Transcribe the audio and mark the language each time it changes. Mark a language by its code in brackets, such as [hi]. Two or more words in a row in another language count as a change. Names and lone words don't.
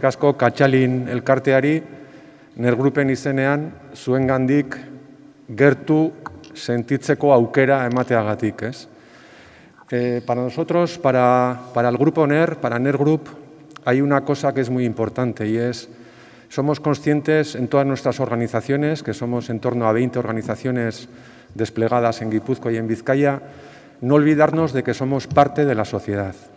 [eu] asko Katxalin elkarteari, NER Groupen izenean, zuengandik gertu sentitzeko aukera emateagatik, ez? [es] Para nosotros, para el Grupo NER, para NER Group, hay una cosa que es muy importante y es, somos conscientes en todas nuestras organizaciones, que somos en torno a 20 organizaciones desplegadas en Guipúzcoa y en Vizcaya, no olvidarnos de que somos parte de la sociedad.